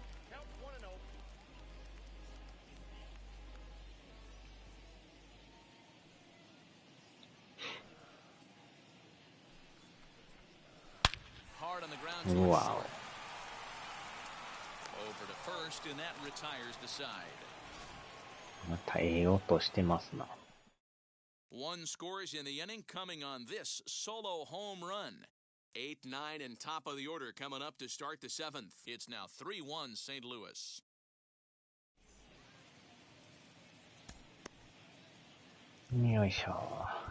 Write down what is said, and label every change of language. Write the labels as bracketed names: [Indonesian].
[English] Count 1-0. Hard on the ground towards Wow. short. Over to first, and that retires the side. [Japanese] またええ音してますな。 [English] One scores in the inning coming on this solo home run. 8, 9, and top of the order coming up to start the 7th. It's now 3-1 St. Louis. [Japanese] よいしょ。